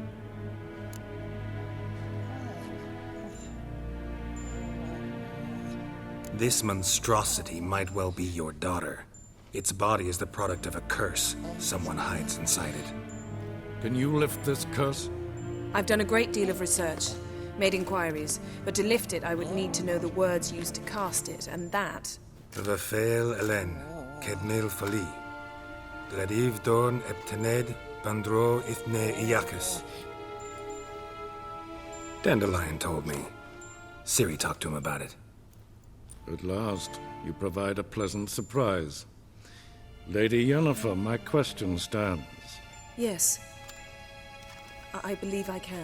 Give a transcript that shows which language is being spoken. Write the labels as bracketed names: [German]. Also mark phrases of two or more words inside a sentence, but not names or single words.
[English] This monstrosity might well be your daughter. Its body is the product of a curse someone hides inside it. Can you lift this curse? I've done a great deal of research, made inquiries, but to lift it I would need to know the words used to cast it, and that... Vafel Elen, Kednil Fali, Gladiv Dorn Eptened, Bandro Ithne Iakis. Dandelion told me. Ciri talked to him about it. At last, you provide a pleasant surprise. Lady Yennefer, my question stands. Yes. I believe I can.